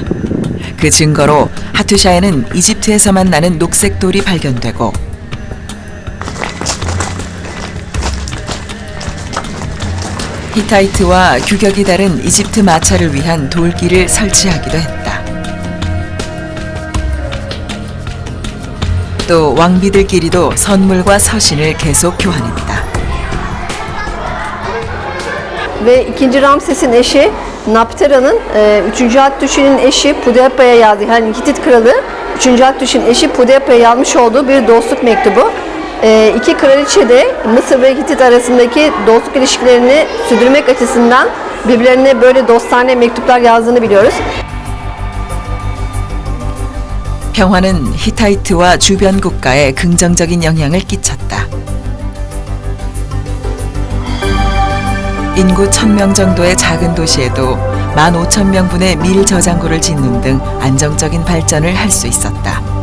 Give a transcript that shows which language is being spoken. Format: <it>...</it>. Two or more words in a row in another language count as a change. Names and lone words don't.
<ko>그 증거로 하투샤에는 이집트에서만 나는 녹색 돌이 발견되고 히타이트와 규격이 다른 이집트 마차를 위한 돌길을 설치하기도 했다. 또 왕비들끼리도 선물과 서신을 계속 교환했다.</ko> <tr>Ve 2. Ramses'in eşi Naptera'nın 3. Hattuşi'nin eşi Pudepa'ya yazdı. Yani Hitit kralı 3. Hattuşi'nin eşi Pudepa'ya yazmış olduğu bir dostluk mektubu. İki kraliçe de Mısır ve Hitit arasındaki dostluk ilişkilerini sürdürmek açısından birbirlerine böyle dostane mektuplar yazdığını biliyoruz.</tr> <ko>평화는 히타이트와 주변 국가에 긍정적인 영향을 끼쳤다. 인구 1000명 정도의 작은 도시에도 15,000명분의 밀 저장고를 짓는 등 안정적인 발전을 할 수 있었다.</ko>